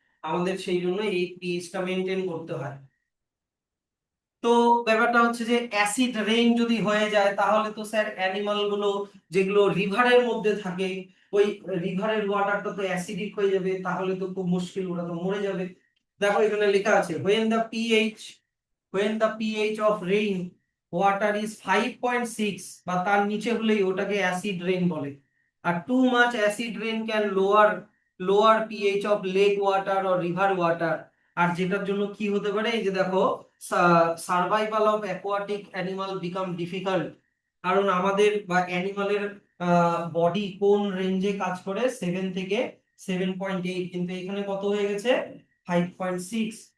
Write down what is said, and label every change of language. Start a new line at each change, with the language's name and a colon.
Bangla: আমাদের সেই জন্য এই পিএইচটা মেনটেন করতে হয়। তো ব্যাপারটা হচ্ছে যে অ্যাসিড রেইন যদি হয়ে যায় তাহলে তো স্যার অ্যানিমাল গুলো যেগুলো রিভারের মধ্যে থাকে, ওই রিভারের ওয়াটারটা তো অ্যাসিডিক হয়ে যাবে, তাহলে তো খুব মুশকিল, ওরা তো মরে যাবে। দেখো এখানে লেখা আছে
English: when the pH of rain water is 5.6
Bangla: বা তার নিচে হলেই ওটাকে অ্যাসিড রেইন বলে।
English: আর too much acid rain can lower pH of lake water or river water।
Bangla: আর যেটার জন্য কি হতে পারে, এই যে দেখো, survival of aquatic animal become difficult. কারণ আমাদের বা অ্যানিমালের বডি কোন রেঞ্জে কাজ করে, 7 থেকে 7.8, কিন্তু এখানে কত হয়ে গেছে, 5.6।